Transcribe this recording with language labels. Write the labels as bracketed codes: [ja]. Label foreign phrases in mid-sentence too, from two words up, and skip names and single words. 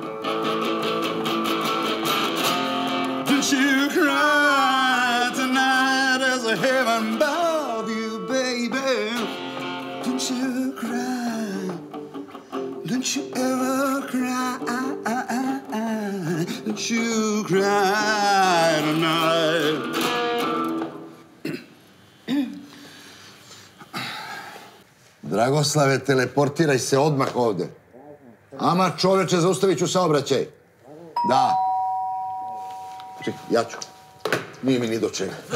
[en] Don't you cry tonight. There's a heaven above you, baby. Don't you cry. Don't you ever cry. Don't you cry tonight. [sr] Dragoslave, teleportiraj se odmah ovde. Ama čoveče, zaustavit ću saobraćaj. Da. Čekaj, ja ću. Nije mi ni do čega.